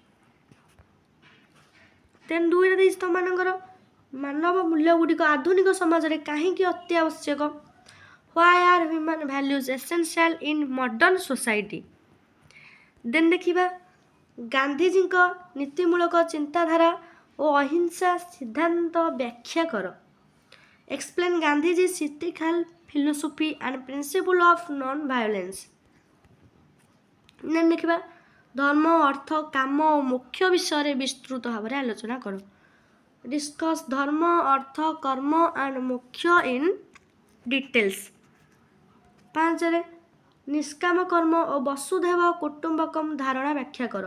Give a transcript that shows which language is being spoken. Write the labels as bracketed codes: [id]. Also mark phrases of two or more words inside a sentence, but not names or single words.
[or] ଦେନ୍ 2ରେ ଦେଇଛି ତୁମମାନଙ୍କର ମାନବ ମୂଲ୍ୟଗୁଡ଼ିକ ଆଧୁନିକ ସମାଜରେ କାହିଁକି ଅତି ଆବଶ୍ୟକ? [en] Why are human values essential in modern society? [or] ଦେନ୍ ଦେଖିବା ଗାନ୍ଧିଜୀଙ୍କ ନୀତିମୂଳକ ଚିନ୍ତାଧାରା ଓ ଅହିଂସା ସିଦ୍ଧାନ୍ତ ବ୍ୟାଖ୍ୟା କର। [en] Explain Gandhiji's ethical philosophy and principle of non-violence। [or] ଦେନ୍ ଦେଖିବା ଧର୍ମ, ଅର୍ଥ, କାମ ଓ ମୋକ୍ଷ ବିଷୟରେ ବିସ୍ତୃତ ଭାବରେ ଆଲୋଚନା କର। [en] ଡିସ୍କସ୍ [or] ଧର୍ମ, ଅର୍ଥ, କର୍ମ [en] and ମୋକ୍ଷ in details। [or] 5ରେ ନିଷ୍କାମ କର୍ମ ଓ ବସୁଧୈବ କୁଟୁମ୍ବକମ୍ ଧାରଣା ବ୍ୟାଖ୍ୟା କର।